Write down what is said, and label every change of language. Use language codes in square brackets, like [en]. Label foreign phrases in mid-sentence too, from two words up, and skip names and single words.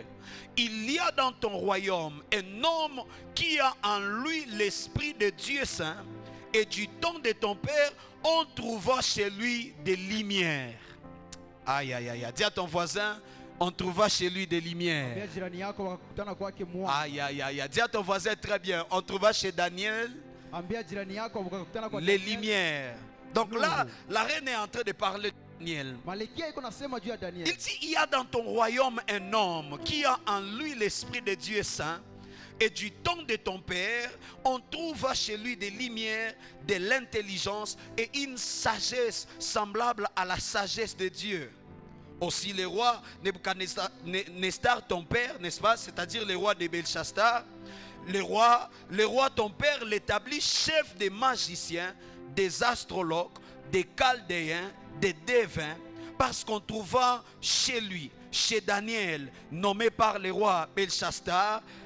[fr] Il y a dans ton royaume un homme qui a en lui l'esprit de Dieu saint, et du temps de ton père, on trouva chez lui des lumières. Aïe, aïe, aïe, dis à ton voisin, on trouva chez lui des lumières. [sw] Ambia jirani yako wakakutana kwake mwanga. [fr] Aïe, aïe, aïe, dis à ton voisin très bien, on trouva chez Daniel [sw] Ambia jirani yako wakakutana kwa [fr] les Daniel. lumières. Donc là, la reine est en train de parler de Daniel. [sw] Malkia iko nasema juu ya Daniel. [fr] Il dit, il y a dans ton royaume un homme qui a en lui l'esprit de Dieu saint, et du temps de ton père, on trouva chez lui des lumières, de l'intelligence et une sagesse semblable à la sagesse de Dieu. Aussi le roi Nebuchadnezzar, ton père, n'est-ce pas, c'est-à-dire le roi de Belchassar, le roi ton père l'établit chef des magiciens, des astrologues, des chaldéens, des devins, parce qu'on trouva chez lui, chez Daniel, nommé par le roi Belchassar,